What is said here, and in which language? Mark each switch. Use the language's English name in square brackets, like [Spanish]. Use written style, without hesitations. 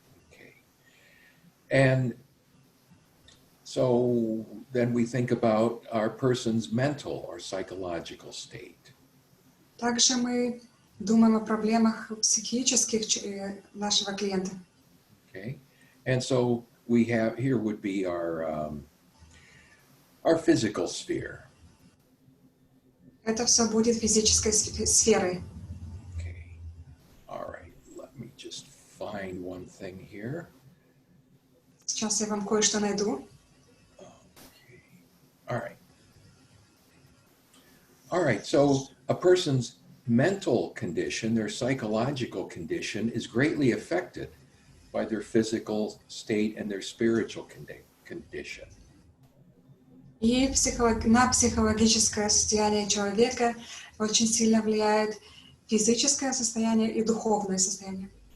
[English] Okay. And So then we think about our person's mental or psychological state. [Russian] Также мы думаем о проблемах психических нашего клиента. [English] Okay, and so we have here would be our physical sphere. [Russian] Это все будет физической сферой. [English] Okay, all right. Let me just find one thing here. [Russian] Сейчас я вам кое-что найду. [English] All right. All right. So a person's mental condition, their psychological condition, is greatly affected by their physical state and their spiritual condition. [Russian] И на психологическое состояние человека очень сильно влияет физическое состояние и духовное состояние.